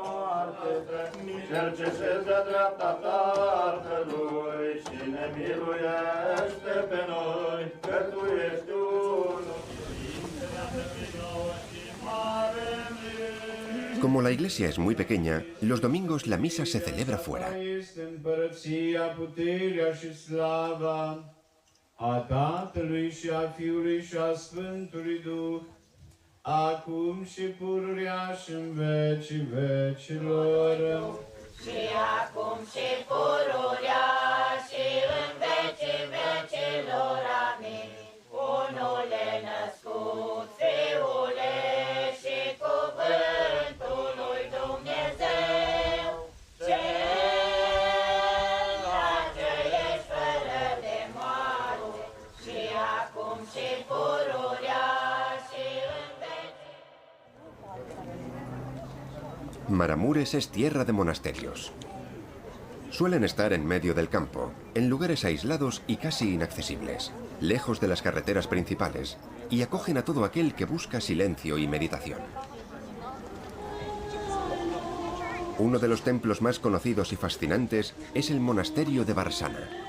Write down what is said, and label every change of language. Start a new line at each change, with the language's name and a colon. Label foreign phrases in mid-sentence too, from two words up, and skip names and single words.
Spanish: Como la iglesia es muy pequeña, los domingos la misa se celebra fuera.
Romanian: A Tatălui și a Fiului și a Sfântului Duh, acum și pururea și în vecii vecilor. Și acum și pururea și în vecii vecilor. Amin. Unule născut, Fiule și cuvântul lui Dumnezeu, Maramuresh
Spanish: es tierra de monasterios. Suelen estar en medio del campo, en lugares aislados y casi inaccesibles, lejos de las carreteras principales, y acogen a todo aquel que busca silencio y meditación. Uno de los templos más conocidos y fascinantes es el monasterio de Varsana.